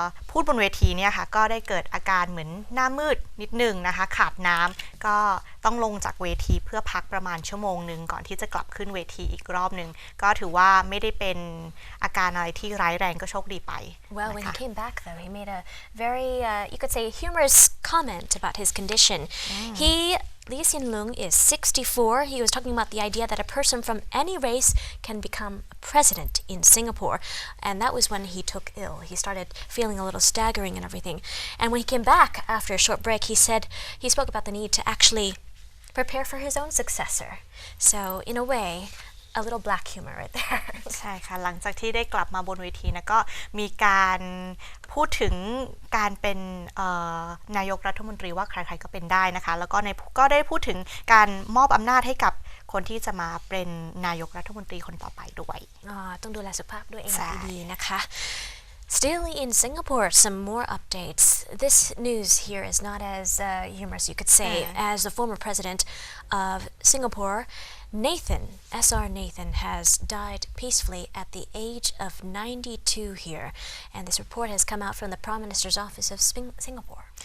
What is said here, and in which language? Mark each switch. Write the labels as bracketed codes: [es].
[th] พูดบนเวทีเนี่ยค่ะก็ได้เกิดอาการเหมือนหน้ามืดนิดนึงนะคะขาดน้ำก็ต้องลงจากเวทีเพื่อพักประมาณชั่วโมงนึงก่อนที่จะกลับขึ้นเวทีอีกรอบนึงก็ถือว่าไม่ได้เป็นอาการอะไรที่ร้ายแรงก็โชคดีไป [en] Well, when he came back though, he made a very, you could say, humorous comment about his condition. Lee Hsien Loong is 64. He was talking about the idea that a person from any race can become a president in Singapore. And that was when he took ill. He started feeling a little staggering and everything. And when he came back after a short break, he spoke about the need to actually prepare for his own successor. So in a way, a little black humor right there [th] ใช่ค่ะหลังจากที่ได้กลับมาบนเวทีนะก็มีการพูดถึงการเป็นนายกรัฐมนตรีว่าใครๆก็เป็นได้นะคะแล้วก็ได้พูดถึงการมอบอำนาจให้กับคนที่จะมาเป็นนายกรัฐมนตรีคนต่อไปด้วย ต้องดูแลสุขภาพด้วยเองดีๆนะคะ [en] Still in Singapore, some more updates. This news here is not as humorous, you could say, as the former president of Singapore, SR Nathan, has died peacefully at the age of 92 here. And this report has come out from the Prime Minister's office of Singapore.